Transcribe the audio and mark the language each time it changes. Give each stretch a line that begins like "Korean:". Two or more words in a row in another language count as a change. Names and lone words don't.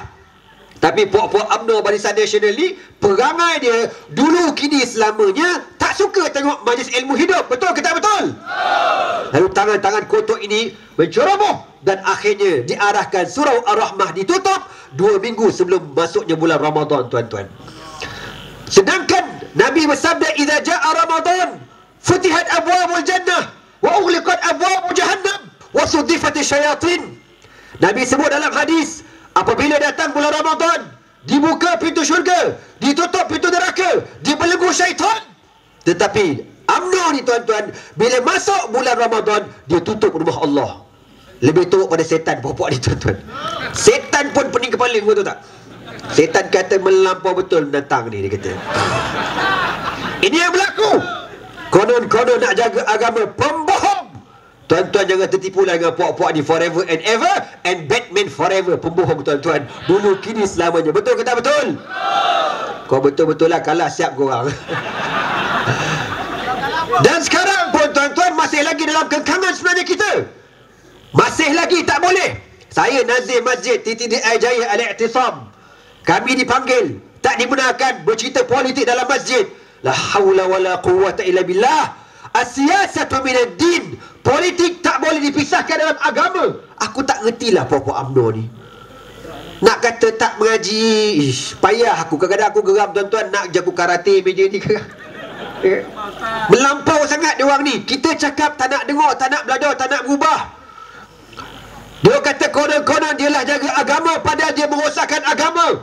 Malay: Tapi puak-puak UMNO Barisan Nasional ni, perangai dia dulu kini selamanya tak suka tengok majlis ilmu hidup. Betul ke tak betul? Lalu tangan-tangan kotor ini menceroboh dan akhirnya diarahkan Surau Ar-Rahmah ditutup 2 minggu sebelum masuknya bulan Ramadan, tuan-tuan. Sedangkan Nabi bersabda,
Arabic: "إذا جاء رمضان فتحت أبواب الجنة وغلقت أبواب جهنم وصفدت الشياطين."
Malay: Nabi sebut dalam hadis, apabila datang bulan Ramadan, dibuka pintu syurga, ditutup pintu neraka, dibelenggu syaitan. Tetapi UMNO ni tuan-tuan, bila masuk bulan Ramadan, dia tutup rumah Allah. Lebih teruk pada setan puak-puak ni tuan-tuan. Setan pun pening kepala, betul tak? Setan kata melampau betul menentang ni, dia kata. Ini yang berlaku. Konon-konon nak jaga agama, pembohong. Tuan-tuan jangan tertipu lah dengan puak-puak ni,
English: forever and ever, and Batman forever.
Malay: Pembohong tuan-tuan, dulu kini selamanya. Betul ke tak betul? Kau betul-betul lah kalah siap korang. Dan sekarang pun tuan-tuan masih lagi dalam kengkangan sebenarnya kita. Masih lagi tak boleh. Saya Nazir Masjid TTDI Jaya Al-I'tisam, kami dipanggil, tak dibenarkan bercerita politik dalam masjid.
Arabic: لا حول ولا قوة إلا بالله. السياسة من الدين.
Malay: Politik tak boleh dipisahkan dalam agama. Aku tak gertilah puak-puak UMNO ni. Nak kata tak mengaji, payah aku. Kadang-kadang aku geram tuan-tuan, nak jago karate meja ni. Melampau sangat dia orang ni. Kita cakap tak nak dengar, tak nak belajar, tak nak berubah. Dia kata konon-konon dialah jaga agama, padahal dia merosakkan agama.